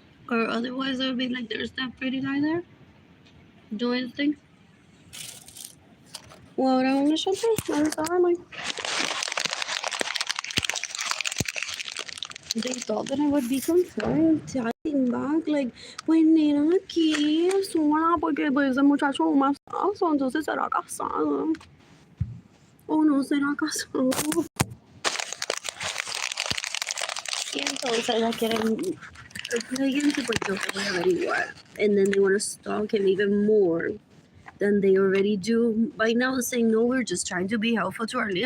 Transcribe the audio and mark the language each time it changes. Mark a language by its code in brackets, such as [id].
[en] Or otherwise I would be like, there's that pretty guy there doing his thing. Well, I want to shut down. I'm sorry. They thought that I would be concerned, typing back, like, [es] pues nena, aquí sola, porque pues ese muchacho es más famoso, entonces será casado. O no será casado. Y entonces ya quieren pues yo voy a averiguar. [en] And then they want to stalk him even more than they already do. By now saying, no, we're just trying to be helpful to Arlene.